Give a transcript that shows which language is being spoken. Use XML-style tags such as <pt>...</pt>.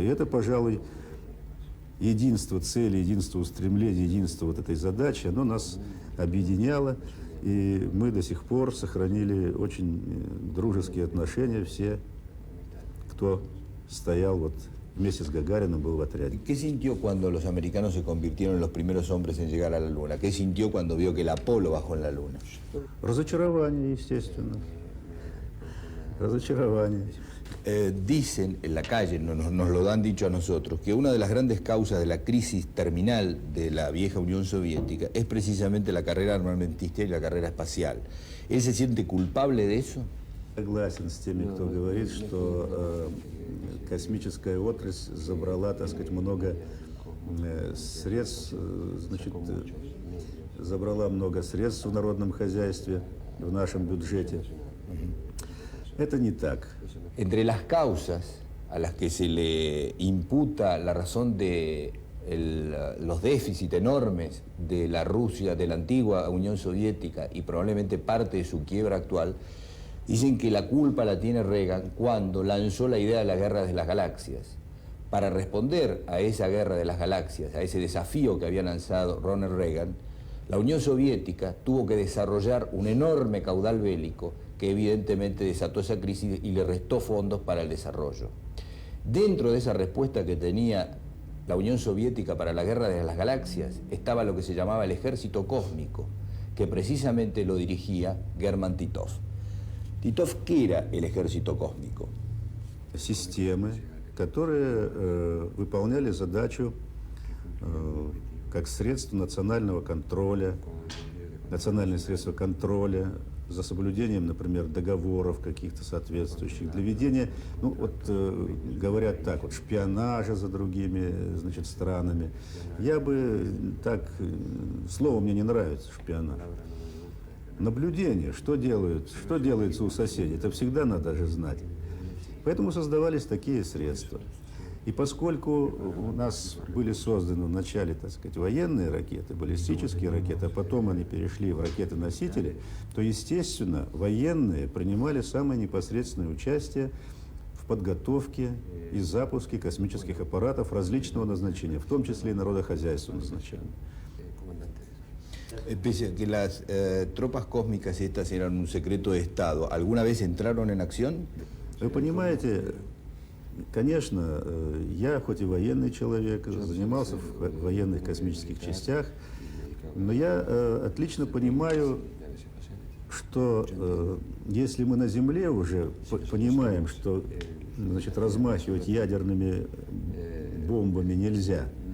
<ru>И это, пожалуй, единство цели, единство устремлений, единство вот этой задачи, оно нас объединяло, и мы до сих пор сохранили очень дружеские отношения, все, кто стоял вот вместе с Гагарином, был в отряде.</ru> <es>¿Qué sintió cuando los americanos se convirtieron en los primeros hombres en llegar a la Luna? ¿Qué sintió cuando vio que el Apolo bajó en la Luna?</es> <ru>Разочарование, естественно. Разочарование.</ru> <es>Dicen en la calle, nos lo han dicho a nosotros, que una de las grandes causas de la crisis terminal de la vieja Unión Soviética es precisamente la carrera armamentista y la carrera espacial. ¿Él se siente culpable de eso?</es> <ru>Согласен с теми, кто говорит, что космическая отрасль забрала, так сказать, много средств, значит, забрала много средств в народном хозяйстве, в нашем бюджете. Это не так.</ru> <es>Entre las causas a las que se le imputa la razón de los déficits enormes de la Rusia, de la antigua Unión Soviética y probablemente parte de su quiebra actual, dicen que la culpa la tiene Reagan cuando lanzó la idea de la guerra de las galaxias. Para responder a esa guerra de las galaxias, a ese desafío que había lanzado Ronald Reagan, la Unión Soviética tuvo que desarrollar un enorme caudal bélico que evidentemente desató esa crisis y le restó fondos para el desarrollo. Dentro de esa respuesta que tenía la Unión Soviética para la guerra de las galaxias estaba lo que se llamaba el ejército cósmico, que precisamente lo dirigía Germán Titov. Titov, ¿qué era el ejército cósmico?</es> <ru>Системы, которые выполняли задачу как средство национального контроля, национальные средства контроля, за соблюдением, например, договоров каких-то соответствующих, для ведения, ну вот говорят так, вот шпионажа за другими, значит, странами. Я бы так, слово мне не нравится, шпионаж. Наблюдение, что делается у соседей, это всегда надо же знать. Поэтому создавались такие средства. И поскольку у нас были созданы вначале, так сказать, военные ракеты, баллистические ракеты, а потом они перешли в ракеты-носители, то, естественно, военные принимали самое непосредственное участие в подготовке и запуске космических аппаратов различного назначения, в том числе и народохозяйственного назначения.</ru> <es>Pese a que las tropas cósmicas estas eran un secreto de Estado, ¿alguna vez entraron en acción?</es> <ru>Вы понимаете, конечно, я хоть и военный человек, занимался в военных космических частях, но я отлично понимаю, что если мы на Земле уже понимаем, что значит, размахивать ядерными бомбами нельзя,</ru>